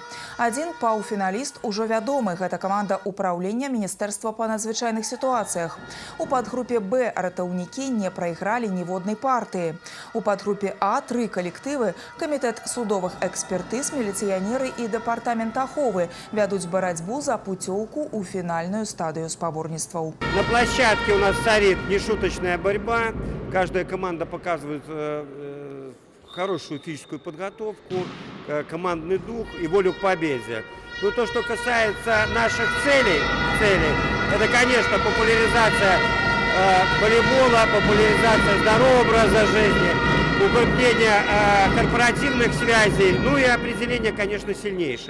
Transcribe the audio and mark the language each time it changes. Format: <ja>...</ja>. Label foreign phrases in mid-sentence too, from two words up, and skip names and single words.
<be>Адзін паўфіналіст ужо вядомы, гэта каманда ўпраўлення Міністэрства па надзвычайных сітуацыях. У падгрупе Б ратаўнікі не прайгралі ніводнай партыі. У падгрупе А 3 калектывы, камітэт судовых экспертыз, міліцыянеры і дэпартамент аховы вядуць барацьбу за пуцёўку ў фінальную стадыю спаборніцтваў.</be> <ru>На площадке у нас царит нешуточная борьба. Каждая команда показывает хорошую физическую подготовку, командный дух и волю к победе. Но то, что касается наших целей, это, конечно, популяризация волейбола, популяризация здорового образа жизни, укрепление корпоративных связей, ну и определение, конечно, сильнейших.</ru>